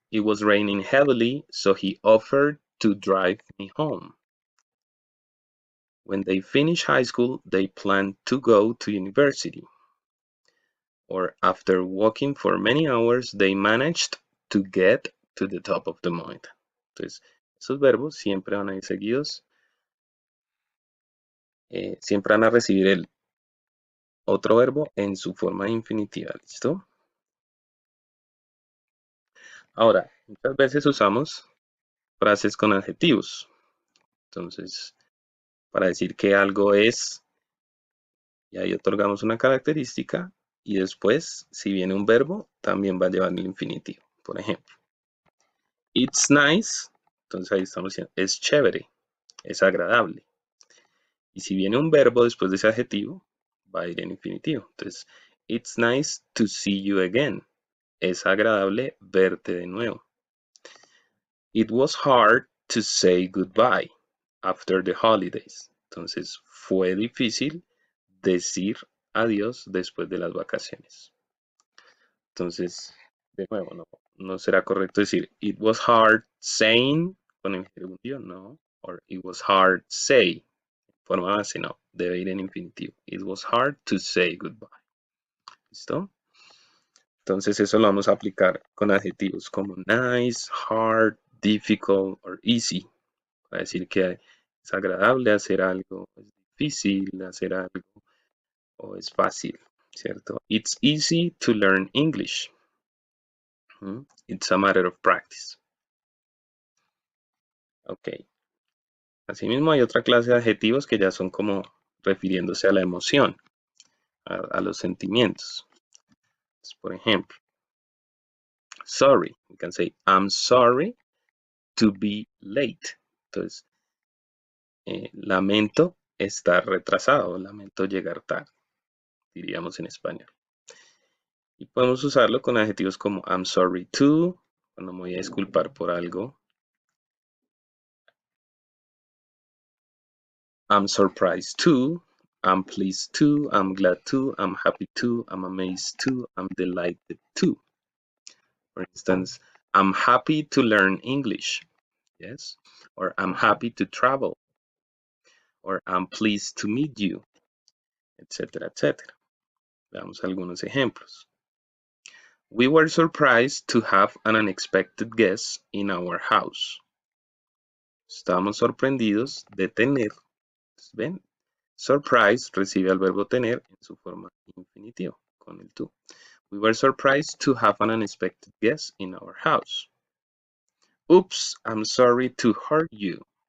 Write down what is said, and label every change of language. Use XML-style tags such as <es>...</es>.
<en>It was raining heavily, so he offered to drive me home. When they finish high school, they plan to go to university. or after walking for many hours, they managed to get to the top of the mountain.</en> <es>Entonces, esos verbos siempre van a ir seguidos, siempre van a recibir el otro verbo en su forma infinitiva, ¿listo? Ahora, muchas veces usamos frases con adjetivos. Entonces, para decir que algo es, y ahí otorgamos una característica, y después, si viene un verbo, también va a llevar el infinitivo. Por ejemplo,</es> <en>it's nice,</en> <es>entonces ahí estamos diciendo, es chévere, es agradable. Y si viene un verbo después de ese adjetivo, va a ir en infinitivo.</es> <en>Entonces, it's nice to see you again.</en> <es>Es agradable verte de nuevo.</es> <en>It was hard to say goodbye after the holidays.</en> <es>Entonces, fue difícil decir adiós después de las vacaciones. Entonces, de nuevo, no será correcto decir</es> <en>it was hard saying</en> <es>con el gerundio, no.</es> <en>Or it was hard say.</en> <es>Forma base, no. Debe ir en infinitivo.</es> <en>It was hard to say goodbye.</en> <es>¿Listo? Entonces, eso lo vamos a aplicar con adjetivos como nice, hard, difficult or easy. Para decir que es agradable hacer algo, es difícil hacer algo o es fácil, ¿cierto?</es> <en>It's easy to learn English. It's a matter of practice. Ok.</en> <es>Asimismo, hay otra clase de adjetivos que ya son como refiriéndose a la emoción, a los sentimientos. Entonces, por ejemplo, sorry.</es> <en>We can say, I'm sorry to be late.</en> <es>Entonces, lamento estar retrasado, lamento llegar tarde, diríamos en español. Y podemos usarlo con adjetivos como</es> <en>I'm sorry to,</en> <es>cuando me voy a disculpar por algo.</es> <en>I'm surprised to, I'm pleased to, I'm glad to, I'm happy to, I'm amazed to, I'm delighted to. For instance, I'm happy to learn English. Yes. Or I'm happy to travel. Or I'm pleased to meet you.</en> <es>Etcétera, etcétera. Veamos algunos ejemplos.</es> <en>We were surprised to have an unexpected guest in our house.</en> <es>Estábamos sorprendidos de tener, ¿ven? Surprise recibe al verbo tener en su forma infinitivo, con el to.</es> <en>We were surprised to have an unexpected guest in our house. Oops, I'm sorry to hurt you.</en>